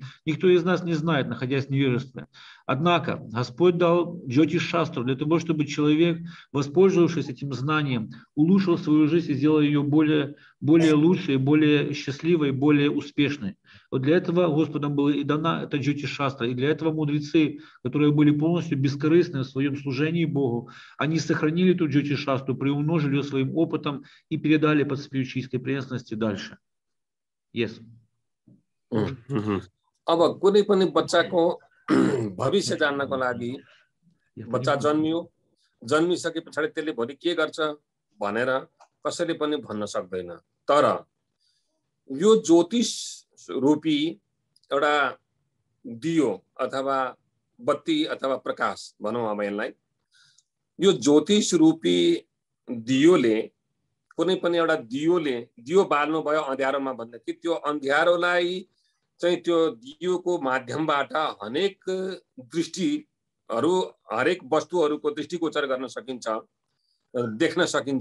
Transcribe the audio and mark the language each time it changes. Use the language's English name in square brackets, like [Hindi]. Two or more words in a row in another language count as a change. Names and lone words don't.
[Russian] Никто из нас не знает, находясь в невежестве. Однако Господь дал Джотиш-шастру для того, чтобы человек, воспользовавшись этим знанием, улучшил свою жизнь и сделал ее более лучшей, более счастливой, более успешной. Вот для этого Господом была и дана эта Джотиш-шастра. И для этого мудрецы, которые были полностью бескорыстны в своем служении Богу, они сохранили эту Джотиш-шастру, приумножили ее своим опытом и передали по спиричуистской преданности дальше. [English] Yes. [Nepali] अब कुनै पनि बच्चाको भविष्य जान्नको लागि बच्चा जन्मिसके पछाडि त्यसले भोलि के गर्छ भनेर कसैले पनि भन्न सक्दैन। तर यो ज्योतिष रूपी एउटा दियो अथवा बत्ती अथवा प्रकाश भनौं अब यसलाई, यो ज्योतिष रूपी दियोले कुनै पनि एउटा दियो बाल्नु भयो अँध्यारोमा भन्दाखेरि त्यो अँध्यारोलाई चाहिँ त्यो दियोको माध्यमबाट हरेक दृष्टिहरू, हरेक वस्तुहरूको दृष्टिगोचर गर्न सकिन्छ, देख्न सकिन्छ।